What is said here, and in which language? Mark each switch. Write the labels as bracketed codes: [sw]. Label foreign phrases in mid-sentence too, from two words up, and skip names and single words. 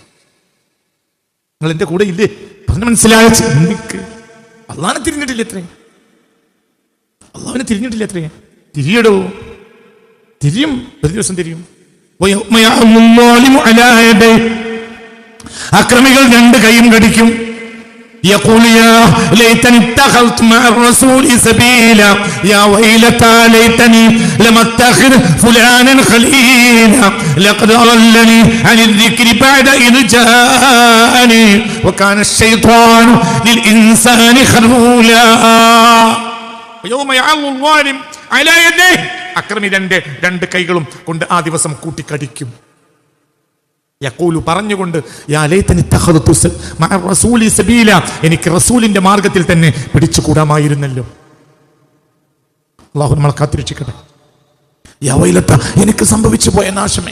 [ml] നിങ്ങൾ എന്റെ കൂടെ ഇല്ലേ? പറഞ്ഞ് മനസ്സിലായ ചിന്തിക്ക്. അള്ളാഹനെ തിരിഞ്ഞിട്ടില്ല എത്രേ? അള്ളാഹനെ തിരിഞ്ഞിട്ടില്ല എത്രേ? തിരിയടോ, തിരിയും, ഒരു ദിവസം തിരിയും. അക്രമികൾ രണ്ട് കൈയും കടിക്കും. [ar] يقول يا ليتني اتخذت مع الرسول سبيلا يا ويلتى ليتني لم اتخذ فلانا خليلا لقد أضلني عن الذكر بعد إذ جاءني وكان الشيطان للإنسان خذولا يوم يعض الظالم على يديه. [ml] അക്രമി രണ്ട് കൈകളും കൊണ്ട് ആ ദിവസം കൂട്ടിക്കടിക്കും. യഖൂലു പറഞ്ഞുകൊണ്ട് [ar] يا ليتني اتخذت مع الرسول سبيلا, [ml] എനിക്ക് റസൂലിന്റെ മാർഗത്തിൽ തന്നെ പിടിച്ചുകൂടാമായിരുന്നല്ലോ. അല്ലാഹു നമ്മളെ കാത്തിരക്ഷിക്കട്ടെ. [ar] يا ويلتى, [ml] എനിക്ക് സംഭവിച്ചു പോയ നാശമേ.